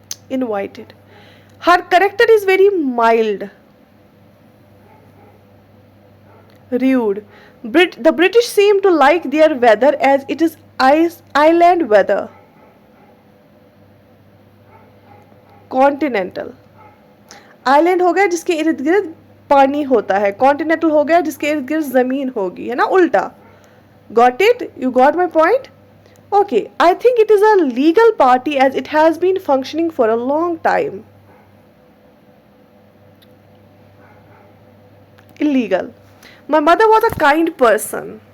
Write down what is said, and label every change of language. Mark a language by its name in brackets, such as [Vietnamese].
[English] Invited. Her character is very mild. Rude. The British seem to like their weather as it is island weather. Continental. [Hindi] Island हो गया जिसके इर्द गिर्द पानी होता है. कॉन्टिनेंटल हो गया जिसके इर्द गिर्द जमीन होगी, है ना, उल्टा. [English] Got it? You got my point? Okay, I think it is a legal party as it has been functioning for a long time. Illegal. My mother was a kind person.